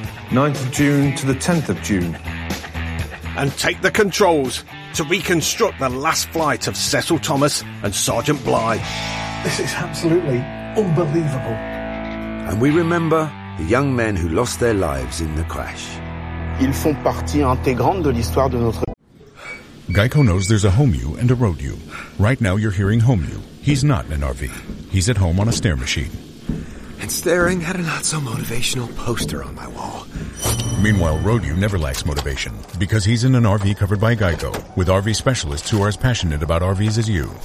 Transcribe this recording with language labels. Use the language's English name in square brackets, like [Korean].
[English] 9th of June to the 10th of June. And take the controls to reconstruct the last flight of Cecil Thomas and Sergeant Bligh. This is absolutely... unbelievable. And we remember the young men who lost their lives in the crash. [French] Ils font partie intégrante de l'histoire de notre... [English] Geico knows there's a home you and a road you. Right now you're hearing home you. He's not in an RV. He's at home on a stair machine. and staring at a not-so-motivational poster on my wall. Meanwhile, Roadie never lacks motivation, because he's in an RV covered by Geico, with RV specialists who are as passionate about RVs as you.